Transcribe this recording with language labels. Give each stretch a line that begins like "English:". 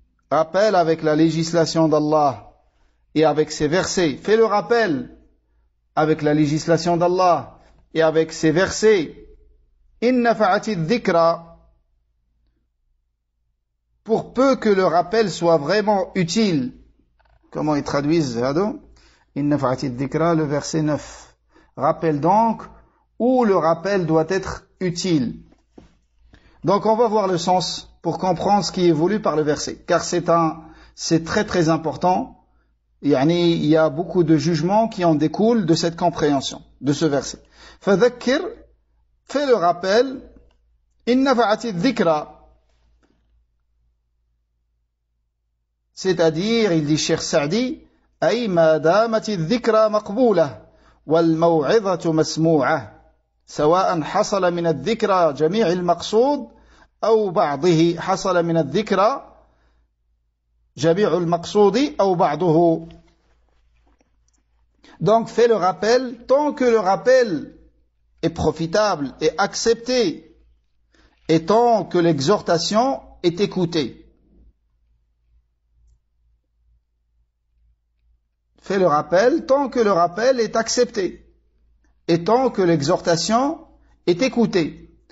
French: Rappelle avec la législation d'Allah et avec ses versets. Fais le rappel avec la législation d'Allah et avec ses versets.
Arabic: إن نفعت الذكرى.
French: Pour peu que le rappel soit vraiment utile. Comment ils traduisent, Zahado?
Arabic: إن نفعت الذكرى,
French: le verset 9. Rappelle donc où le rappel doit être utile. Donc on va voir le sens pour comprendre ce qui est voulu par le verset. Car c'est très très important. Yani, il y a beaucoup de jugements qui en découlent de cette compréhension, de ce verset. Fadhakir, fais le rappel.
Arabic: Innafa'ati dhikra.
French: C'est-à-dire, il dit, cher Sa'di,
Arabic: ay madamati dhikra maqboula. والموعظة مسموعة سواء حصل من الذكرى جميع المقصود أو بعضه حصل من الذكرى جميع المقصود أو بعضه.
French: Donc fais le rappel tant que le rappel est profitable et accepté et tant que l'exhortation est écoutée. Fais le rappel tant que le rappel est accepté et tant que l'exhortation est écoutée.